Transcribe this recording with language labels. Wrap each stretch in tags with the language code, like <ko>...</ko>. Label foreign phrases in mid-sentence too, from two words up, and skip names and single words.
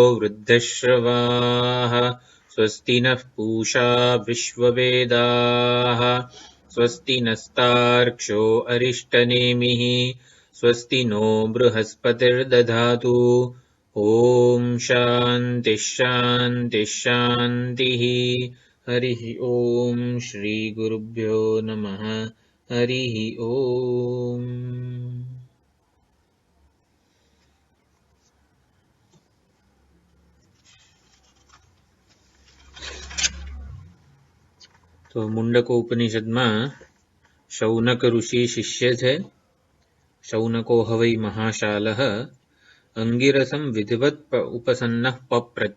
<sa>वृद्धश्रवाः स्वस्ति नः पूषा विश्ववेदाः स्वस्ति नस्तार्क्ष्यो अरिष्टनेमिः स्वस्ति नो बृहस्पतिर्दधातु ॐ शान्तिः शान्तिः शान्तिः हरिः ॐ श्रीगुरुभ्यो नमः हरिः ॐ।</sa> <gu>તો મુંડકો ઉપનિષદમાં શૌનક ઋષિ શિષ્ય છે.</gu> <sa>શૌनको હવૈ મહાશાલઃ અંગિરસમ વિધિવત ઉપસન્નઃ પપ્રચ્છ.</sa>